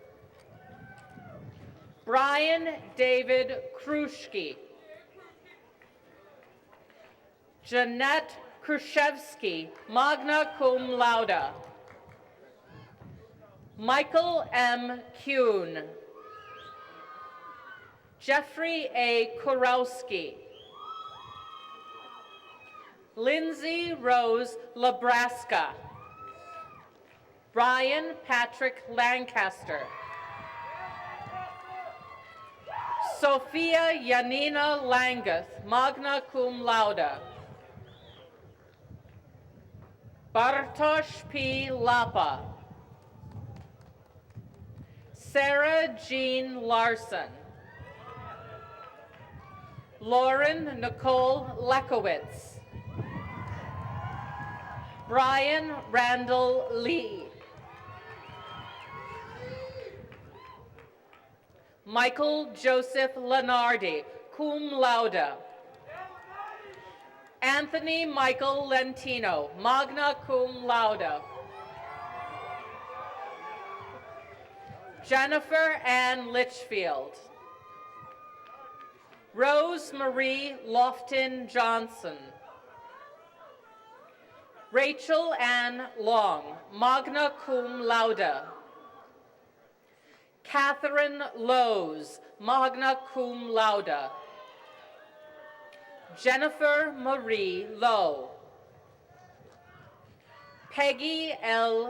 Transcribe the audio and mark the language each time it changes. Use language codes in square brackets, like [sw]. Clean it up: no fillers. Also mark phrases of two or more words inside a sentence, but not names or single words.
[en] Brian David Kruschke. Jeanette Kruszewski, [la] magna cum laude. [en] Michael M. Kuhn. Jeffrey A. Kurowski. Lindsay Rose Labraska. Brian Patrick Lancaster. Sophia Yanina Langeth, [la] magna cum laude. [en] Bartosz P. Lapa. Sarah Jean Larson. Lauren Nicole Lekowitz. Brian Randall Lee. Michael Joseph Lenardi, [la] cum laude. [en] Anthony Michael Lentino, [la] magna cum laude. [en] Jennifer Ann Litchfield. Rose Marie Lofton Johnson. Rachel Ann Long, [la] magna cum laude. [en] Catherine Lowes, [la] magna cum laude. [en] Jennifer Marie Lowe. Peggy L.